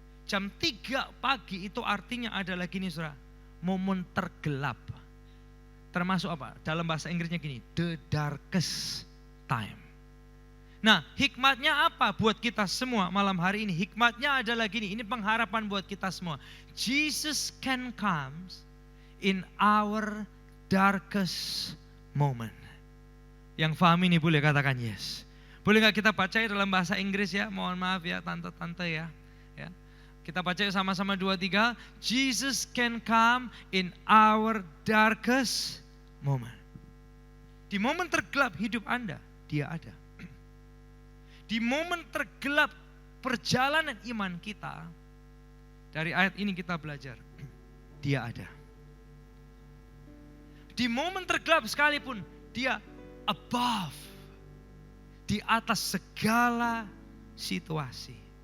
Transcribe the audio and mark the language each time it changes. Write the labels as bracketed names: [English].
[Indonesian] Jam 3 pagi itu artinya adalah gini, saudara, momen tergelap. Termasuk apa? Dalam bahasa Inggrisnya gini, [English] the darkest time. [Indonesian] Nah, hikmatnya apa buat kita semua malam hari ini? Hikmatnya adalah gini, ini pengharapan buat kita semua. [English] Jesus can come in our darkest moment. [Indonesian] Yang paham ini boleh katakan yes. Boleh gak kita baca dalam bahasa Inggris ya? Mohon maaf ya tante-tante ya. Kita baca sama-sama 2, 3. [English] Jesus can come in our darkest moment. [Indonesian] Di momen tergelap hidup Anda, Dia ada. Di momen tergelap perjalanan iman kita, dari ayat ini kita belajar, Dia ada. Di momen tergelap sekalipun, Dia above, di atas segala situasi.